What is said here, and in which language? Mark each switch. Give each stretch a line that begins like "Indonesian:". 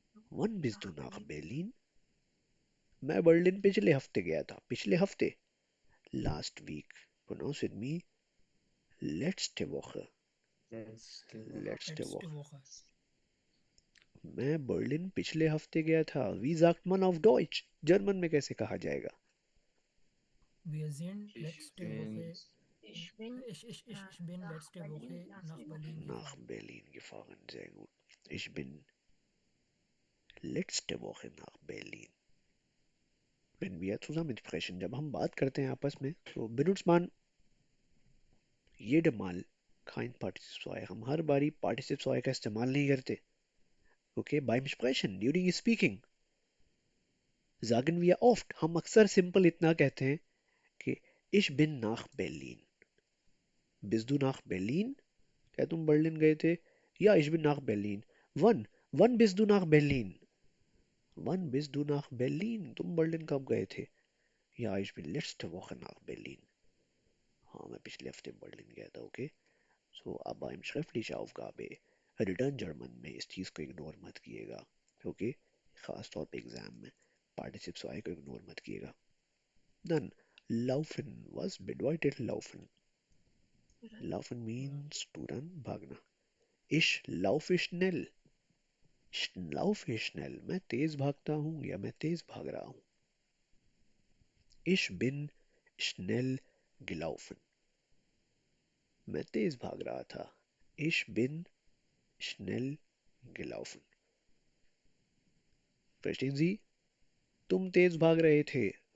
German: Wann bist du nach Berlin?
Hindi: मैं Berlin पिछले हफ्ते गया था. पिछले हफ्ते.
English: Last week. Pronounce with me.
German: Letzte Woche. Letzte Woche. Letzte Letzte Woche. Woche.
Hindi: मैं बर्लिन पिछले हफ्ते गया था.
German: Wie sagt man auf Deutsch?
Hindi: German में कैसे कहा जाएगा?
German: Wir sind Ich letzte bin Woche. Ich bin Ich bin letzte Woche nach Berlin Nach gefahren. Berlin gefahren. Sehr gut. Ich bin letzte Woche nach Berlin. Wenn wir zusammen sprechen,
Hindi: जब हम बात करते हैं आपस में, तो
German: benutzt man jedes Mal kein Partizip zwei.
Hindi: हम हर बारी Partizip zwei का इस्तेमाल नहीं करते.
German: Okay, beim Sprechen,
English: during speaking,
German: sagen wir oft,
Hindi: हम अक्सर simple इतना कहते हैं कि
German: ich bin nach Berlin. Bist du nach Berlin?
Hindi: क्या तुम बर्लिन गए थे?
German: Ja, ich bin nach Berlin. Wann? Wann bist du nach Berlin? Wann bist du nach Berlin?
Hindi: तुम बर्लिन कब गए थे?
German: Ja, ich bin letzte Woche nach Berlin.
Hindi: हाँ मैं पिछले हफ्ते बर्लिन गया था. ओके. सो अब
German: beim schriftliche Aufgabe
Hindi: return German में इस चीज़ को इग्नोर मत कीजिएगा. ओके. खास तौर पे एग्जाम में पार्टिसिप्स वाई को इग्नोर मत कीजिएगा.
German: Dann laufen. Was bedeutet laufen?
English: Laufen means to run, भागना.
German: Ich laufe schnell. laufe schnell.
Hindi: मैं तेज भागता हूँ या मैं तेज भाग रहा हूँ.
German: Ich bin schnell gelaufen.
Hindi: मैं तेज भाग रहा था.
German: Ich bin schnell gelaufen. Verstehen Sie?
Hindi: तुम तेज भाग रहे थे.